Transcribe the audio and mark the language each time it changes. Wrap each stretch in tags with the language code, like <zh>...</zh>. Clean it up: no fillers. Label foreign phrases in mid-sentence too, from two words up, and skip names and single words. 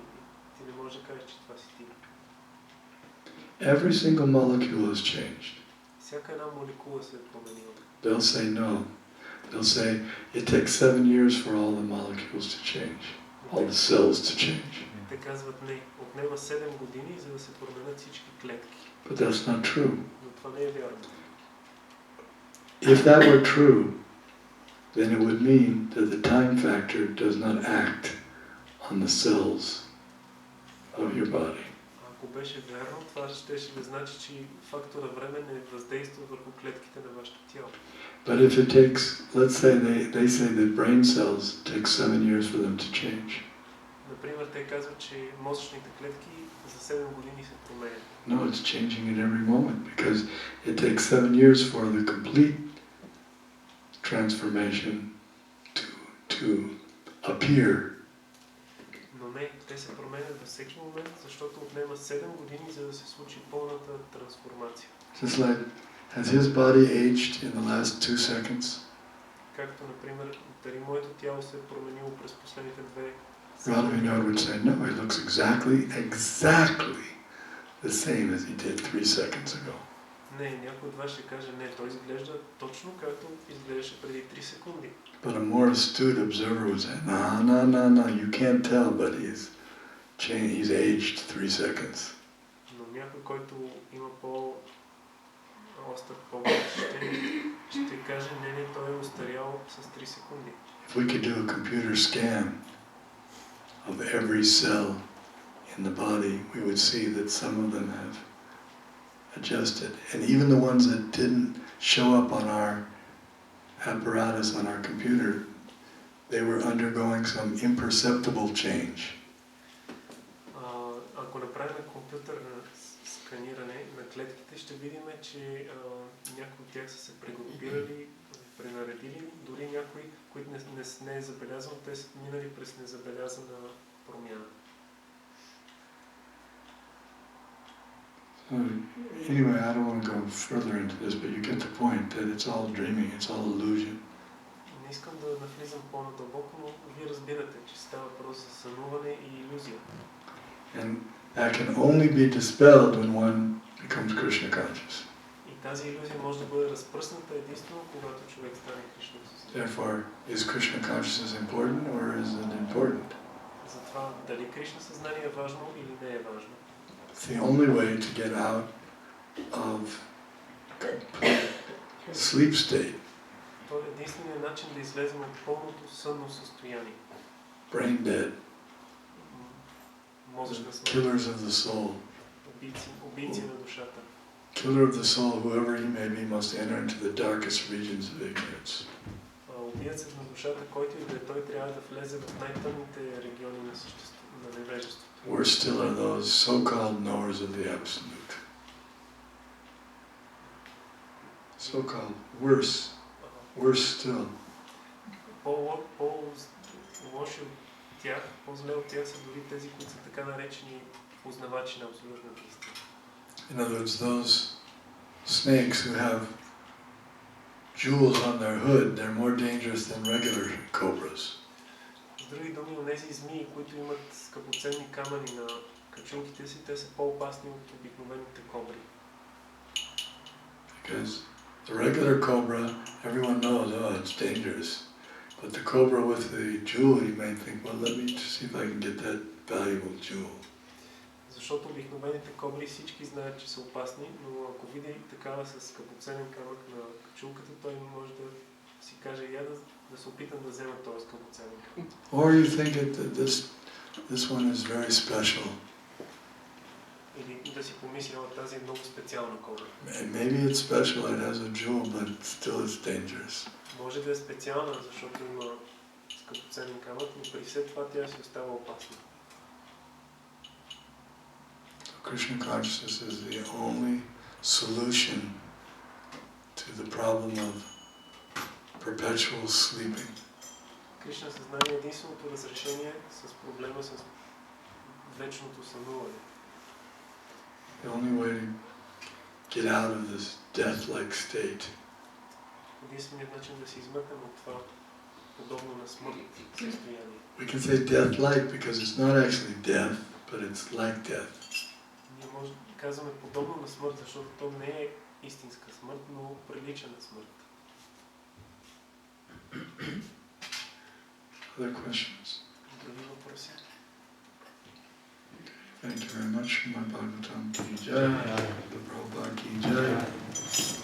<bg>Ти не можеш да кажеш, че това си ти.</bg> <en>Every single molecule has changed.</en> <bg>Всяка една молекула се е променила.</bg> <en>They'll say no. They'll say it takes 7 years for all the molecules to change, all the cells to change.</en> <bg>Те казват не. Отнема 7 години, за да се променят всички клетки.</bg> <en>But that's not true.</en> <bg>Но това не е вярно.</bg> <en>If that were true, then it would mean that the time factor does not act on the cells of your body.</en> <bg>Ако беше вярно, това щеше да значи, че фактора време не въздейства върху клетките на вашето тяло.</bg> <en>But if it takes, let's say they say that brain cells take 7 years for them to change.</en> <bg>Например, те казват, че мозъчните клетки за 7 години се променят.</bg> <en>No, it's changing at every moment because it takes 7 years for the complete transformation to appear.</en> <bg>Но не, те се променят във всеки момент, защото отнема 7 години, за да се случи пълната трансформация.</bg> <en>Just like, has his body aged in the last 2 seconds?</en> <bg>Както, например, дали моето тяло се е променило през последните 2</bg> <en>Radhavinoda would say, no, he looks exactly the same as he did 3 seconds ago.</en> <bg>Не, някой от вас ще каже, не, той изглежда точно както изглеждаше преди 3 секунди.</bg> <en>But a more astute observer would say, no, you can't tell, but he's aged 3 seconds.</en> <bg>Но някой, който има по-остър поглед, ще каже, не, той е устарял с 3 секунди.</bg> <en>If we could do a computer scan of every cell in the body, we would see that some of them have adjusted. And even the ones that didn't show up on our apparatus, on our computer, they were undergoing some imperceptible change.</en> <bg>Ако направим компютърно сканиране на клетките, ще видим, че някои от тях са се прегрупирали, пренаредили, дори някои, които не е забелязано, те са минали през незабелязана промяна.</bg> <en>Anyway, I don't want to go further into this, but you get the point that it's all dreaming, it's all illusion.</en> <bg>Не искам да навлизам по-надълбоко, но вие разбирате, че става въпрос за сънуване и илюзия.</bg> <en>And that can only be dispelled when one becomes Krishna conscious.</en> <bg>И тази илюзия може да бъде разпръсната единствено, когато човек стане Кришна съзнание.</bg> <en>Therefore, is Krishna consciousness important or is it important?</en> <bg>Затова дали Кришна съзнание е важно или не е важно.</bg> <en>It's the only way to get out of sleep state.</en> <bg>Това е единственият начин да излезем от пълното сънно състояние.</bg> <en>Brain dead.</en> <bg>Мозъчна смърт.</bg> <en>Killers of the soul.</en> <bg>Убийци на душата.</bg> <en>Killer of the soul, whoever he may be, must enter into the darkest regions of ignorance.</en> <bg>Убийцът на душата, който и да е, той трябва да влезе в най-тъмните региони на невежеството.</bg> <en>Worse still are those so-called knowers of the absolute. So-called worse still.</en> <bg>По-лоши от тях, по-зле от тях са дори тези, които са така наречени познавачи на абсолютната истина.</bg> <en>In other words, those snakes who have jewels on their hood, they're more dangerous than regular cobras.</en> <bg>С други думи, онези змии, които имат скъпоценни камъни на качулките си, те са по-опасни от обикновените кобри.</bg> <en>Because the regular cobra, everyone knows, oh, it's dangerous. But the cobra with the jewel, you may think, well, let me just see if I can get that valuable jewel.</en> <bg>Защото обикновените кобри всички знаят, че са опасни, но ако види такава с скъпоценен камък на качулката, той може да си каже, я да се опитам да взема този скъпоценен камък.</bg> <en>Or you think that this one is very special.</en> <bg>Или да си помисля, тази е много специална кобра.</bg> <en>Maybe it's special, it has a jewel, but still it's dangerous.</en> <bg>Може да е специална, защото има скъпоценен камък, но при все това тя си остава опасна.</bg> <en>Krishna consciousness is the only solution to the problem of perpetual sleeping.</en> <bg>Кришна съзнание е единственото разрешение с проблема с вечното сънуване.</bg> <en>The only way to get out of this death-like state.</en> <bg>Единственият начин да се измъкнем от това подобно на смърт състояние.</bg> <en>We can say death-like because it's not actually death, but it's like death.</en> <bg>Ние може да казваме подобно на смърт, защото то не е истинска смърт, но прилича на смърт.</bg> <en>Other questions?</en> <bg>Други въпроси?</bg> <en>Thank you very much. My Bhagavatam</en> <hi>की जय. The Prabhupada की जय.</hi>